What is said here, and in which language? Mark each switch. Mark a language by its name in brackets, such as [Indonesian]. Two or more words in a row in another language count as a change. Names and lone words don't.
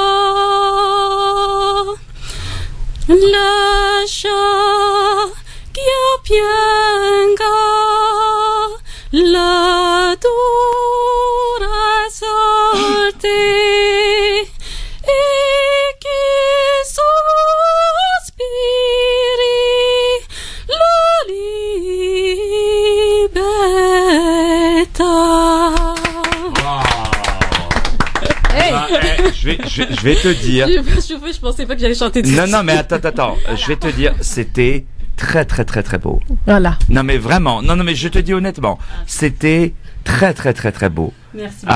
[Italian] Lascia che io pianga la dura sorte e che sospiri la libertà. [French] Je vais te dire. Je pensais pas que j'allais chanter dessus. Non, mais attends. Je vais te dire, c'était très, très, très, très beau. Voilà. Non, mais vraiment. Non, mais je te dis honnêtement, c'était très, très, très, très beau. Merci beaucoup.